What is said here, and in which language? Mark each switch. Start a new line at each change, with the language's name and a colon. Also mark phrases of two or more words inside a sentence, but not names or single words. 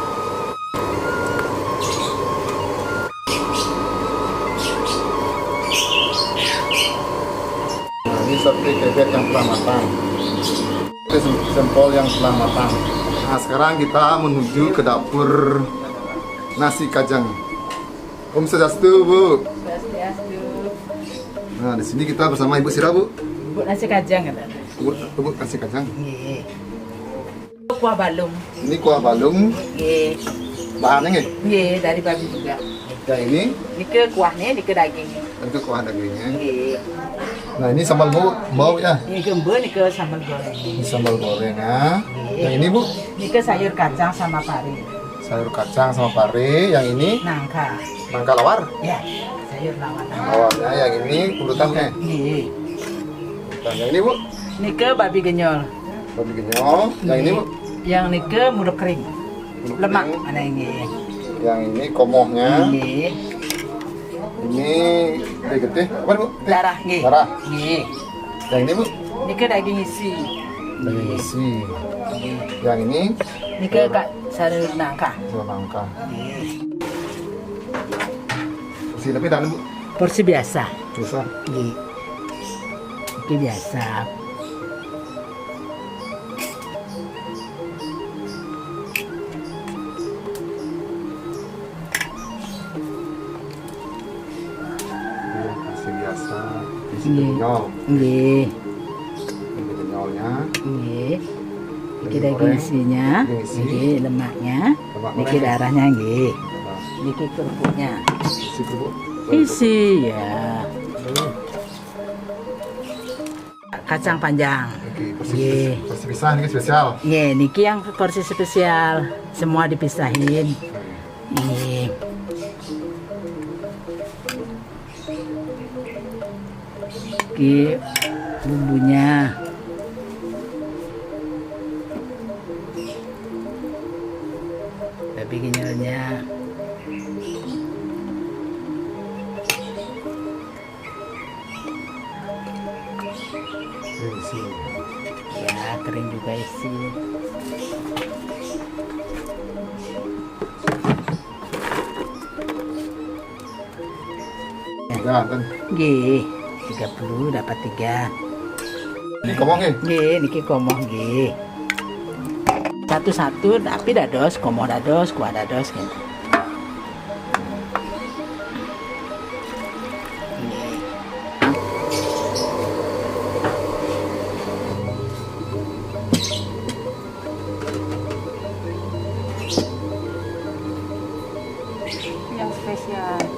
Indonesian: Ini sate kebek yang telah matang. Ini sempol yang telah matang. Nah, sekarang kita menuju ke dapur nasi kajang. Om Swastiastu, Bu. Swastiastu. Nah, di sini kita bersama Ibu Sira, Bu. Bu nasi kajang kan? Ibu nasi kajang. Nggih. Kuah balung. Ini kuah balung. Nggih. Bahannya nggih. Nggih, dari babi juga. Yang ini, Nike kuahnya, nike dagingnya. itu kuah dagingnya. Nggih. Nah, ini sambal bau ya. Nike embe, nike sambal goreng. Ini sambal goreng ya. Yang ini, Bu, Nike sayur kacang sama pari. sayur kacang sama pare. Yang ini Nangka. nangka lawar. Ya, sayur lawar. Lawarnya. Yang ini urutannya. Nggih. Urutan. Yang ini, Bu, Nike babi genyol. babi genyol. Yang ini, Bu, Yang nike muruk kering. muruk Lemak kering. mana ini? Yang ini komohnya. Nggih. Ini getih. Apa, Bu? Darah nggih. Darah. Nggih. Yang ini, Bu, Nike daging isi. daging isi. Yang ini Nike kak sayur nangka. sayur nangka. Nggih. Isi tapi dan, Bu, Porsi biasa. susah. Nggih. Iki biasa. Kasih biasa. Isi Iya. genyol. Nggih. Ini genyolnya. Nggih. Iki Daging daging goreng. isinya, Daging isi. nggih lemaknya, Lemak niki goreng. darahnya nggih. Nah, Niki kerupuknya. isi kerupuk. Isi ya. Kacang panjang. Oke, Iya. porsi pisah ini spesial. Nggih, niki yang porsi spesial. Semua dipisahin. Nggih. Niki bumbunya. Babi genyolnya. Ini isi. Ya, kering juga isi. Ya, dan Nggih, 30 dapat 3. ini komongnya. Nggih, niki komoh nggih. Satu-satu tapi dados, komoh dados, kuah dados gitu. Nggih. Yang spesial.